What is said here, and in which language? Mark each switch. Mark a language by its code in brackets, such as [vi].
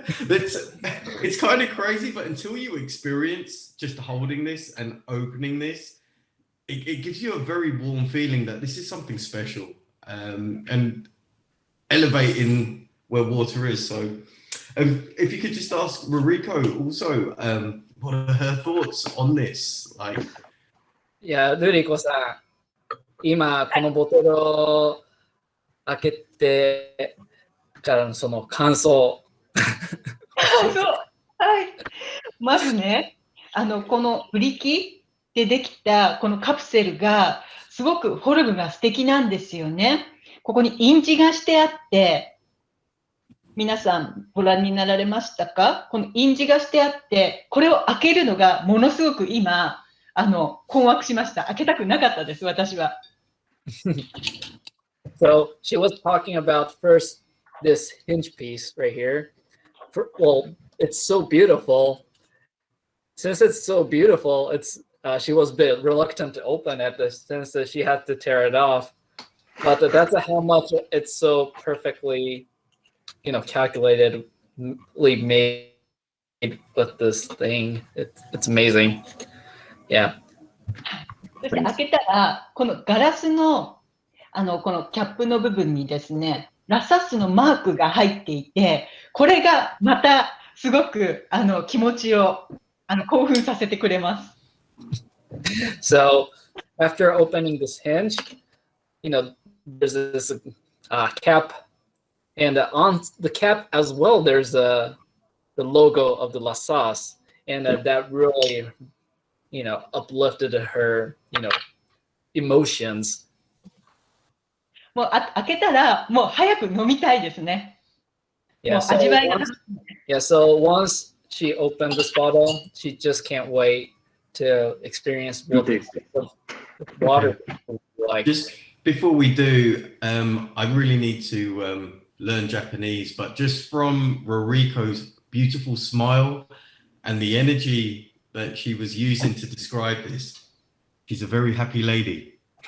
[en] It's kind of crazy, but until you experience just holding this and opening this, it gives you a very warm feeling that this is something special, and elevating where water is. So if you could just ask Ruriko also, what are her thoughts on this? Like, [ja] いや、ルリコさん、今このボトルを開けてからのその感想。そう。はい。まずね、このブリキでできたこのカプセルが、すごくフォルムが素敵なんですよね。ここに印字がしてあって、皆さんご覧になられましたか？この印字がしてあって、これを開けるのがものすごく今、困惑しました。開けたくなかったです、私は。 [en] So she was talking about first this hinge piece right here. Well, it's so beautiful. Since it's so beautiful, it's she was a bit reluctant to open it since she had to tear it off. But that's how much it's so perfectly, calculatedly made with this thing. It's amazing. Yeah. [ja] そして開けたら、このガラスの、このキャップの部分にですね、ラサスのマークが入っていて、これがまたすごく気持ちを興奮させてくれます。 [en] So after opening this hinge, there's this cap, and on the cap as well, there's the logo of the La Sauce, and that really, uplifted her, emotions. [ja] もう開けたらもう早く飲みたいですね。 [en] Yeah, so once she opened this bottle, she just can't wait to experience what the water is like. Just before we do, I really need to learn Japanese, but just from Ruriko's beautiful smile and the energy that she was using to describe this, she's a very happy lady.